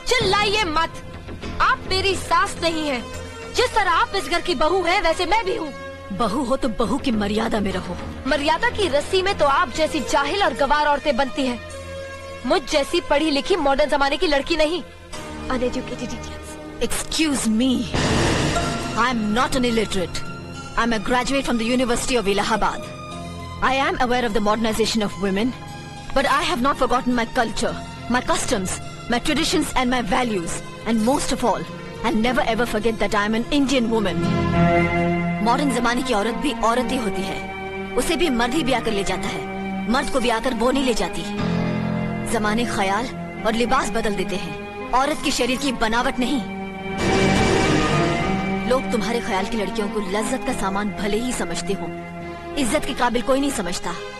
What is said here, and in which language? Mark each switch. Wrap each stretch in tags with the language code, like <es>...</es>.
<hi>चिल्लाइए मत। आप मेरी सास नहीं है। जिस तरह आप इस घर की बहू हैं, वैसे मैं भी हूँ। बहू हो तो बहू की मर्यादा में रहो। मर्यादा की रस्सी में तो आप जैसी जाहिल और गवार औरतें बनती हैं। मुझ जैसी पढ़ी लिखी मॉडर्न जमाने की लड़की नहीं।</hi> <en>Uneducated idiots. Excuse me, I'm not an illiterate. I'm a graduate from the University of Allahabad. I am aware of the modernization of women, but I have not forgotten my culture, my customs, my traditions and my values. And most of all, I'll never ever forget that I'm an Indian woman.</en> <hi>Modern जमाने की औरत भी औरत ही होती है। उसे भी मर्द ही ब्याह कर ले जाता है, मर्द को ब्याह कर वो नहीं ले जाती। जमाने ख्याल और लिबास बदल देते हैं, औरत के शरीर की बनावट नहीं। लोग तुम्हारे ख्याल की लड़कियों को लज्जत का सामान भले ही समझते हो, इज्जत के काबिल कोई नहीं समझता।</hi>